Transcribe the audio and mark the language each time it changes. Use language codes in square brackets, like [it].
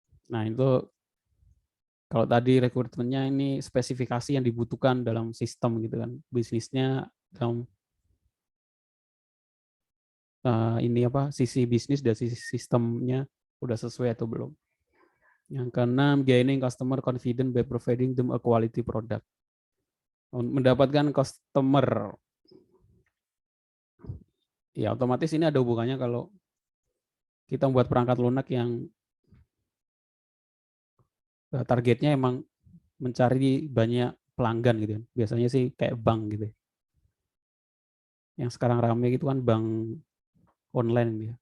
[id] Nah, itu kalau tadi requirementnya ini spesifikasi yang dibutuhkan dalam sistem gitu kan. Bisnisnya dalam ini apa sisi bisnis dan sisi sistemnya udah sesuai atau belum. Yang keenam, [en] gaining customer confidence by providing them a quality product. [id] Mendapatkan customer. Ya, otomatis ini ada hubungannya kalau kita membuat perangkat lunak yang targetnya emang mencari banyak pelanggan gitu kan. Biasanya sih kayak bank gitu. Yang sekarang ramai gitu kan bank online ya.